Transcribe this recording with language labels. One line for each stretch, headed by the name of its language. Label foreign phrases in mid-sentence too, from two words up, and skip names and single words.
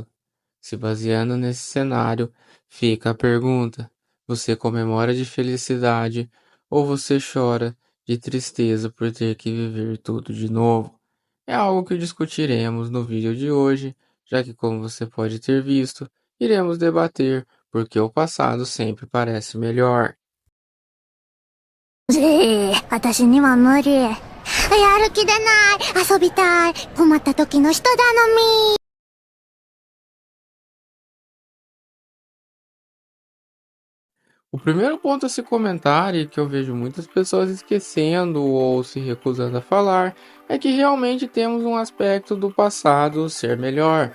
Portuguese: Se baseando nesse cenário, fica a pergunta: você comemora de felicidade ou você chora de tristeza por ter que viver tudo de novo? É algo que discutiremos no vídeo de hoje, já que, como você pode ter visto, iremos debater porque o passado sempre parece melhor.
Japanese: 私には無理。やる気出ない。遊びたい。困った時の人頼み。
Portuguese: O primeiro ponto a se comentar, e que eu vejo muitas pessoas esquecendo ou se recusando a falar, é que realmente temos um aspecto do passado ser melhor.